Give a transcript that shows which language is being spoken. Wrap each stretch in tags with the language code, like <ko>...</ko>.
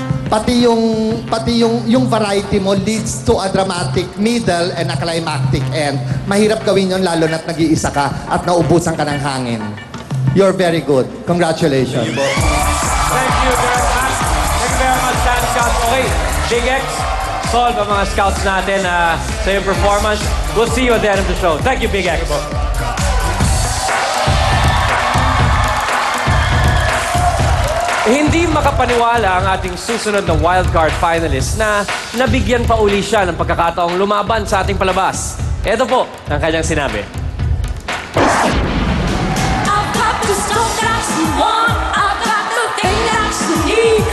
<tl>Pati yung</tl> <en>variety mo leads to a dramatic middle and a climactic end.</en> <tl>Mahirap gawin yun lalo na't nag-iisa ka at naubusan ka ng hangin.</tl> <en>You're very good. Congratulations. Thank you, Direct Mac. Thank you very much, Stan Scouts.</en> <tl>Okay, Big X, solve ang mga scouts natin sa iyong performance.</tl> <en>We'll see you at the end of the show. Thank you, Big X.</en> <tl>Hindi makapaniwala ang ating susunod na wildcard finalist na nabigyan pa uli siya ng pagkakataong lumaban sa ating palabas. Ito po ang kanyang sinabi.</tl> <en>I've got the stuff that you want. I've got the thing that you need.</en>